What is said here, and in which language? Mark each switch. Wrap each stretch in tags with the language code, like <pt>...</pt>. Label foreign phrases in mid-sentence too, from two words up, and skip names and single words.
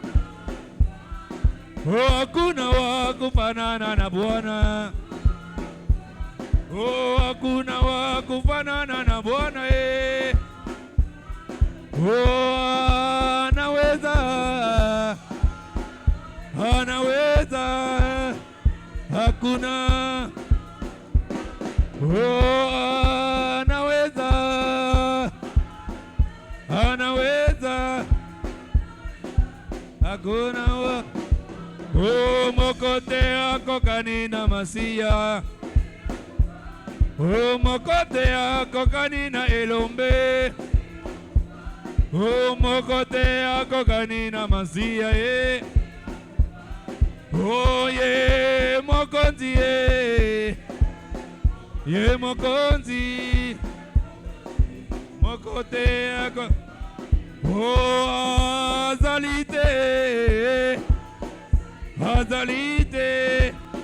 <sw>Oh hakuna wa kufanana na Bwana Oh hakuna wa kufanana na Bwana Oh anaweza anaweza hakuna Oh anaweza anaweza hakuna wa</sw> <ln>Oh mokote ako kanina Masia Oh mokote ako kanina Elombe Oh mokote ako kanina Masia Oh ye mokonzi ye mokonzi mokote ako Oh azalite azalite</ln>